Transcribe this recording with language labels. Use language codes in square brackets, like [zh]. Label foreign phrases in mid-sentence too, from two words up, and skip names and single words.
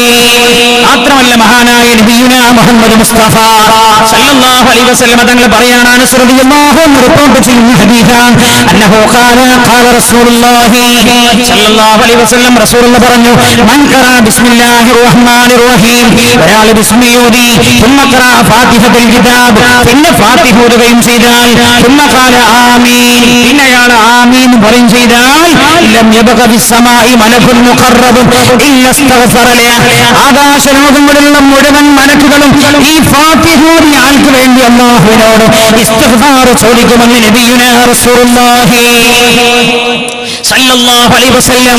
[ml] മാത്രമല്ല മഹാനായ നബിയുനാ മുഹമ്മദ് മുസ്തഫ [ar] صلى الله عليه وسلم [ml] തങ്ങൾ പറയാണ്, അനസ് [ar] رضي الله عنه [ml] റിപ്പോർട്ട് ചെയ്യുന്ന ഹദീസാണ്, [ar] أنه قال رسول الله صلى الله عليه وسلم [ml] റസൂലുള്ളാഹി പറഞ്ഞു, [ar] من قرأ بسم الله الرحمن الرحيم, [ml] ഒരാൾ ബിസ്മി ഓതി, [ar] ثم قرأ فاتحة الكتاب, [ml] പിന്നെ ഫാത്തിഹ ഓതുകയും ചെയ്താൽ, [ar] ثم قال [ml] ആമീൻ, പിന്നെ അയാൾ ആമീൻ പറയും ചെയ്താൽ, [ar] لم يبق في السماء ملك مقرب إلا استغفر له, [ml] ആകാശലോകങ്ങളിലുള്ള മുഴുവൻ മലക്കുകളും ഈ ഫാത്തിഹ ഓതിയ ആൾക്ക് വേണ്ടി അല്ലാഹുവിനോട് ഇസ്തിഗ്ഫാർ ചോദിക്കുമെന്ന് നബിയുനാ [ar] رسول الله صلى الله عليه وسلم.